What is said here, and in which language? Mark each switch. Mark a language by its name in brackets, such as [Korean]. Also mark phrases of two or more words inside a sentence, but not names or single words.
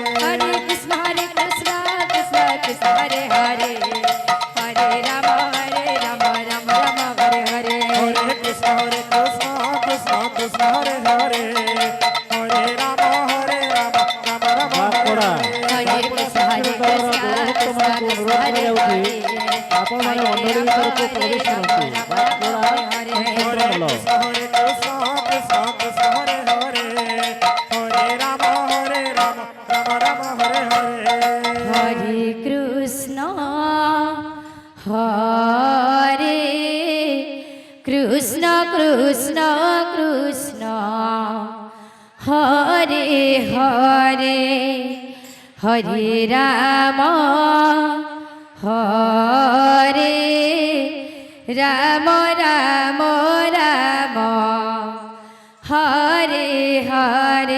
[Sanskrit] हरे कृष्ण कृष्ण हरे हरे हरे राम राम हरे हरे Hare Rama Rama Hare Hare हरे कृष्ण कृष्ण हरे हरे हरे राम राम हरे हरे कृष्ण हरे हरे [Odia] ଆପଣମାନେ ମଣ୍ଡଳୀ ଭିତରକୁ ପ୍ରବେଶ କରନ୍ତୁ। [Sanskrit] Hare हरे कृष्ण कृष्ण हरे हरे हरे राम राम हरे हरे Hare Rama Rama Hare Hare हरे कृष्ण हरे कृष्ण कृष्ण हरे हरे हरे राम राम हरे हरे Hare Rama Rama Hare Hare